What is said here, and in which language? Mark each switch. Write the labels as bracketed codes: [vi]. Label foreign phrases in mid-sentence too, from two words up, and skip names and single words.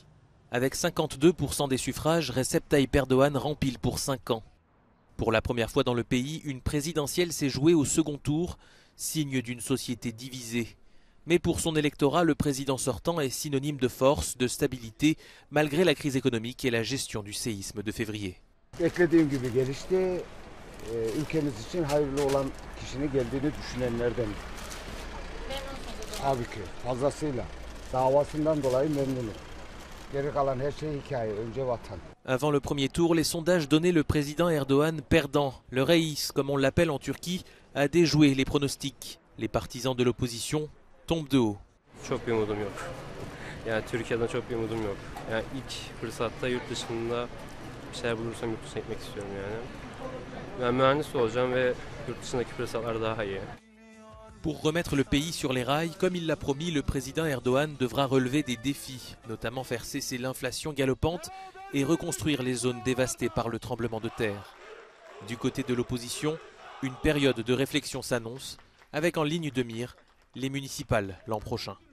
[fr] Avec 52% des suffrages, Recep Tayyip Erdoğan rempile pour 5 ans. Pour la première fois dans le pays, une présidentielle s'est jouée au second tour, signe d'une société divisée. Mais pour son électorat, le président sortant est synonyme de force, de stabilité, malgré la crise économique et la gestion du séisme de février. [tr] Beklediğim gibi gelişti. Ülkemiz için hayırlı olan kişinin geldiğini düşünenlerden. Tabii ki fazlasıyla. Davasından dolayı memnunum. Geri kalan her şey hikaye. Önce vatan. [fr] Avant le premier tour, les sondages donnaient le président Erdoğan perdant. Le reis, comme on l'appelle en Turquie, a déjoué les pronostics. Les partisans de l'opposition tombent de haut. [tr] Çok bir umudum yok. Yani Türkiye'den çok bir umudum yok. Yani ilk fırsatta yurt dışında bir şeyler bulursam yurt dışına gitmek istiyorum yani. Ben mühendis olacağım ve yurt dışındaki fırsatlar daha iyi. [fr] Pour remettre le pays sur les rails, comme il l'a promis, le président Erdoğan devra relever des défis, notamment faire cesser l'inflation galopante et reconstruire les zones dévastées par le tremblement de terre. Du côté de l'opposition, une période de réflexion s'annonce, avec en ligne de mire les municipales l'an prochain.